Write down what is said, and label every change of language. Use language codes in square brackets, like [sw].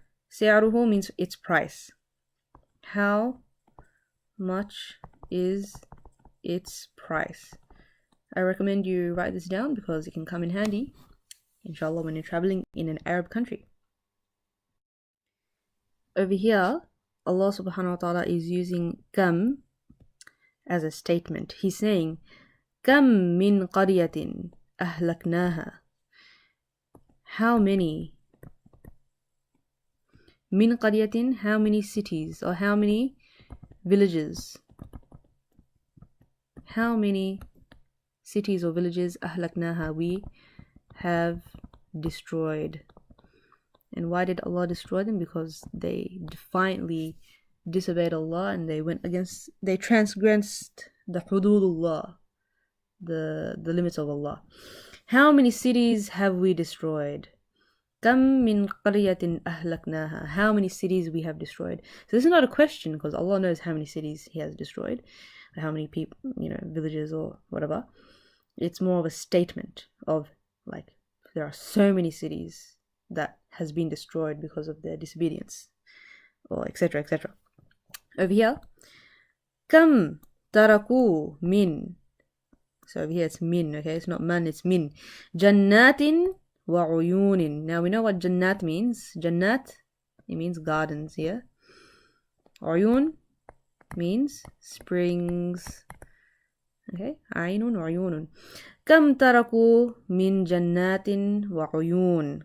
[en] سعره means its price. How much is its price? I recommend you write this down because it can come in handy, inshallah, when you're traveling in an Arab country. Over here, Allah subhanahu wa ta'ala is using kam as a statement. He's saying, [ar] كم من قرية أهلكناها. [en] How many? [ar] من قرية, [en] how many cities or how many villages? How many cities or villages أهلكناها we have destroyed. And why did Allah destroy them? Because they defiantly disobeyed Allah and they transgressed the hududullah, the limits of Allah. How many cities have we destroyed? [ar] كم من قرية أهلكناها. [en] How many cities we have destroyed. So this is not a question because Allah knows how many cities He has destroyed, or how many people, villages or whatever. It's more of a statement of like, there are so many cities that has been destroyed because of their disobedience, or etc. etc. Over here, [ar] كم تركوا من. [en] So over here it's min, okay? It's not man, it's min. [ar] جنات وعيون. [en] Now we know what jannat means. Jannat, it means gardens here. عيون means springs. [ar] Okay? عين وعيون. كم تركوا من جنات وعيون.